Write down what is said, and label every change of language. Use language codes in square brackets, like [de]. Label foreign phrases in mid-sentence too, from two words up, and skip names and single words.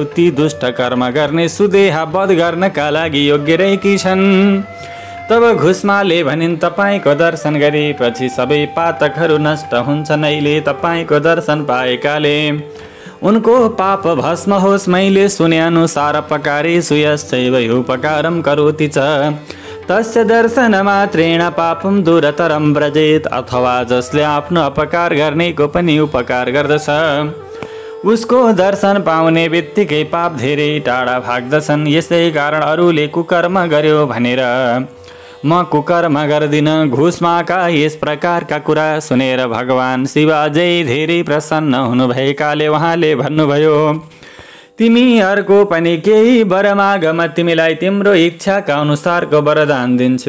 [ne] ती दुष्ट कर्म गर्ने सुदेहा वध गर्नका लागि योग्य रहेकी छन्।" तब घुसमाले भनिन्, "तपाईको दर्शन गरेपछि सबै पातकहरू नष्ट हुन्छन्। अहिले तपाईको दर्शन पाएकाले उनको पाप भस्म होस्। मैले सुने अनुसार [sa] अपकारेषु यश्चैव उपकारं करोति च तस्य दर्शन मात्रेण पापं दूरतरं व्रजेत। [ne] अथवा जसले आफ्नो अपकार गर्नेको पनि उपकार गर्दछ उसको दर्शन पाउने बित्तिकै पाप धेरै टाढा भाग्दछन्। यसै कारण अरूले कुकर्म गर्यो भनेर म कुकर्म गर्दिन। घुसमाका यस प्रकारका कुरा सुनेर भगवान शिव अझै धेरै प्रसन्न हुनुभएकाले उहाँले भन्नुभयो, "तिमी अर्को पनि केही वर माग, म तिमीलाई तिम्रो इच्छाका अनुसारको वरदान दिन्छु।